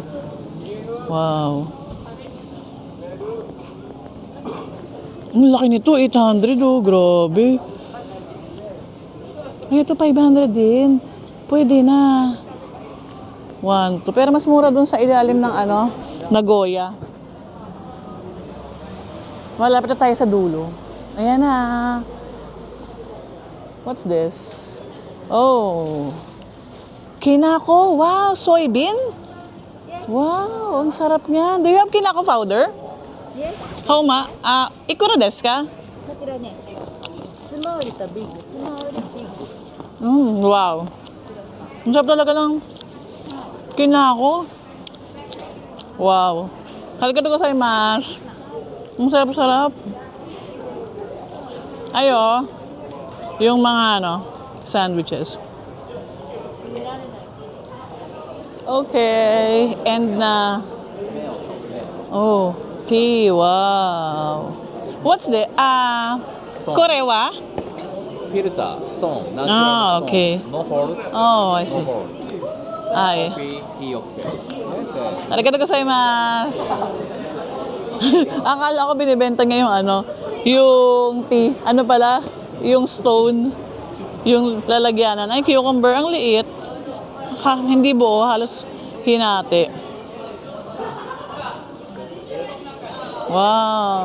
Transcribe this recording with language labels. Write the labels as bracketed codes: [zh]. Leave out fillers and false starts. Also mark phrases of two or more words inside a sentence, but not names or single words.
[tl] Wow. Ang laki nito, 800 oh. Grabe. Ay, ito 500 din. Pwede na. 1, 2. Pero mas mura dun sa ilalim ng ano, Nagoya. Malapit na tayo sa dulo. Ayan na. [en] What's this? Oh. Kinako. Wow, soybean? [tl] Wow, ang sarap niyan. [en] Do you have kinako powder? Yes. How ma? [ja] いくらですか? こちらね、スモールとビッグ、スモールビッグ。 [tl] Wow. Ang sarap talaga ng kinako. Wow. [ja] ありがとうございます. [tl] Ang sarap-sarap. Ayo. Yung mga sandwiches. Okay. And na. [en] Oh, tea. Wow. What's the [ja] kore wa? フィルター、ストーン、ナチュラルストーン、 [en] okay. No holes, Oh, I see. no holes. Ay. Coffee, tea, okay. [ja] ありがとうございます. [tl] Akala ko binibenta niya yung yung tea. Ano pala? Yung stone. Yung lalagyanan. Ay, cucumber. Ang liit. Hindi buo. Halos hinati. Wow.